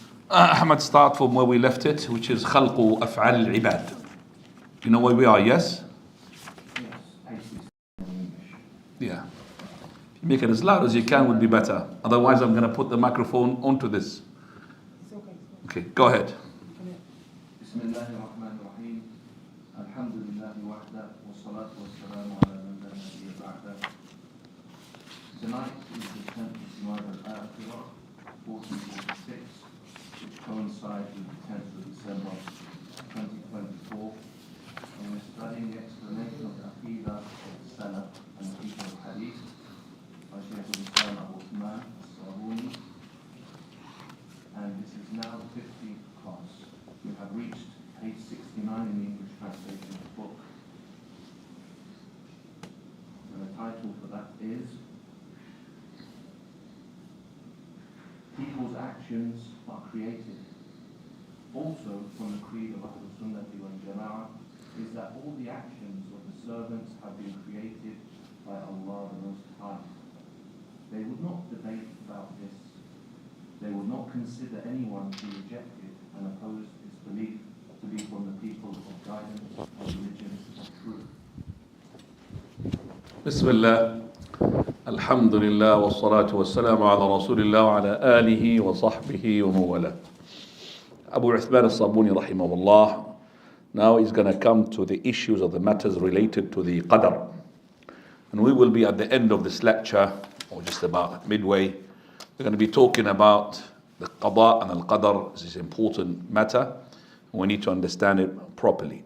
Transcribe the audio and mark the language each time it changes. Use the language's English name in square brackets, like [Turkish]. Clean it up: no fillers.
[English] Ahmad, start from where we left it, which is [Arabic] خلق أفعال العباد. [English] You know where we are, yes? Yeah. If you make it as loud as you can would be better. Otherwise, I'm going to put the microphone onto this. It's okay. Okay, go ahead. [Arabic] بسم الله الرحمن الرحيم الحمد لله وحده والصلاة والسلام على من لا نبي بعده. [English] Tonight is the 10th of Jumaadaa Al-Aakhirah, 1446, which coincides with the 10th of December 2024, and we're studying the explanation of the Aqeedah of the Salaf and the people of Hadith by Shaykh al-Islam Uthman al-Sabuni, and this is now the 15th class. We have reached page 69 in the English translation of the book. And the title for that is People's Actions Are Created. Also from the creed of Ahlul Sunnah wal Jama'ah is that all the actions of the servants have been created by Allah the Most High. They would not debate about this. They would not consider anyone who rejected and opposed this belief to be from the people of guidance or religion of truth. [Arabic] بسم الله الحمد لله والصلاة والسلام على رسول الله وعلى آله وصحبه ومن Abu Uthman al-Sabuni rahimahullah. [English] Now he's going to come to the issues of the matters related to the qadr. And we will be at the end of this lecture, or just about midway. We're going to be talking about the qada and al-qadr. This is an important matter. We need to understand it properly.